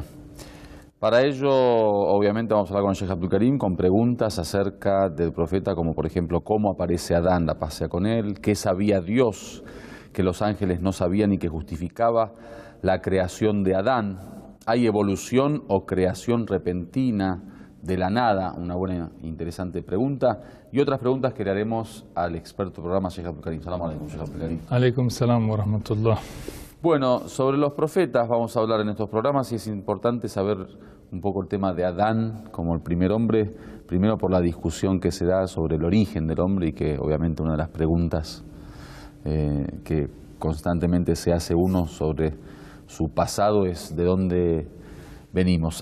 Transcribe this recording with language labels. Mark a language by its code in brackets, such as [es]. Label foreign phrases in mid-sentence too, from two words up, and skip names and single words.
[es] Para ello, obviamente, vamos a hablar con el Sheikh Abdul Karim con preguntas acerca del profeta, como por ejemplo, cómo aparece Adán, la paz sea con él, qué sabía Dios que los ángeles no sabían y que justificaba la creación de Adán. ¿Hay evolución o creación repentina de la nada? Una buena, interesante pregunta. Y otras preguntas que le haremos al experto del programa, Sheikh Abdul Karim. [ar] سلام عليكم, Sheikh Abdul Karim. عليكم السلام ورحمة الله. [es] Bueno, sobre los profetas vamos a hablar en estos programas y es importante saber un poco el tema de Adán como el primer hombre, primero por la discusión que se da sobre el origen del hombre y que obviamente una de las preguntas que constantemente se hace uno sobre su pasado es de dónde venimos.